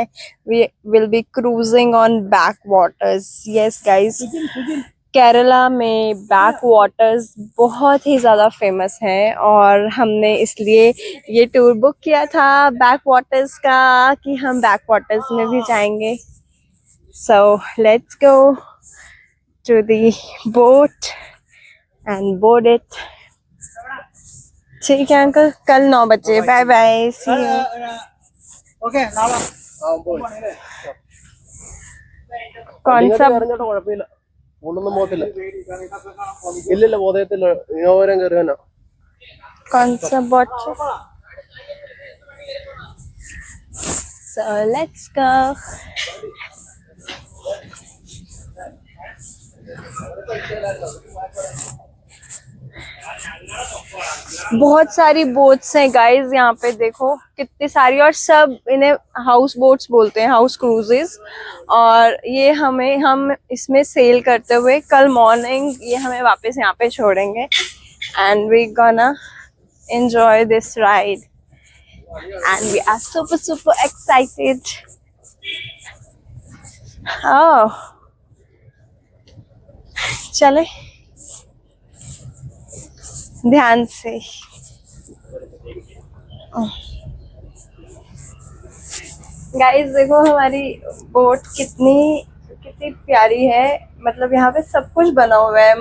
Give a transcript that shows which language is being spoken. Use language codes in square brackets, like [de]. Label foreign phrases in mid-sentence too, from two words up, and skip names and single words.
[en] we will be cruising on back waters. yes guys, [hi] केरला में बैक वाटर्स बहुत ही ज़्यादा फेमस हैं और हमने इसलिए ये टूर बुक किया था बैक वाटर्स का कि हम बैक वाटर्स में भी जाएंगे। [en] So let's go to the boat and board it. [hi] ठीक है अंकल, कल 9 बजे। [en] bye bye, see you. [ml] ഓക്കെ നാളെ [hi] कौन सा [ml] അറിഞ്ഞോട്ടോ കുഴപ്പമില്ല, കൊണ്ടൊന്നും പോകത്തില്ല. ഇല്ലില്ല, ബോധയത്തില്ല, ഇനോവരം കയറിയാനോ. [hi] कौन सा बोट? [en] So let's go. [hi] बहुत सारी बोट्स हैं गाइस, यहाँ पे देखो कितनी सारी, और सब इन्हें [en] house boats [hi] बोलते हैं, [en] house cruises. [hi] और ये हम इसमें सेल करते हुए कल मॉर्निंग ये हमें वापस यहाँ पे छोड़ेंगे, [en] and we gonna enjoy this ride and we are super excited. [hi] Oh, चले ध्यान से। गाइस देखो हमारी बोट कितनी प्यारी है, मतलब यहाँ पे सब कुछ बना हुआ है।